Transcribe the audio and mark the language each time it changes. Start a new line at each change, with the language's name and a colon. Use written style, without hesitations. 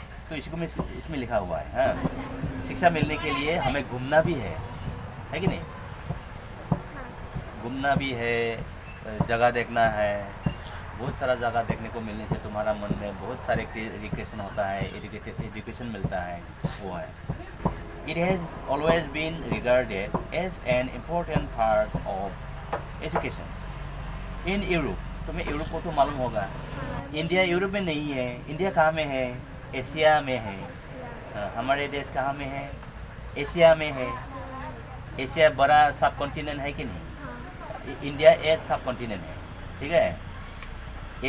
Hindi: तो इसको में इसमें लिखा हुआ है। हाँ, शिक्षा मिलने के लिए हमें घूमना भी है कि नहीं, घूमना भी है, जगह देखना है। बहुत सारा जगह देखने को मिलने से तुम्हारा मन में बहुत सारे रिक्रिएशन होता है, एजुकेशन मिलता है, वो है।
English: It has always been regarded as an important part of education. In Europe,
Hindi: तुम्हें यूरोप को तो मालूम होगा, इंडिया यूरोप में नहीं है। इंडिया कहाँ में है, एशिया में है। हमारे देश कहाँ में है, एशिया में है। एशिया बड़ा सब कॉन्टिनेंट है कि नहीं, इंडिया एक सब कॉन्टिनेंट है, ठीक है।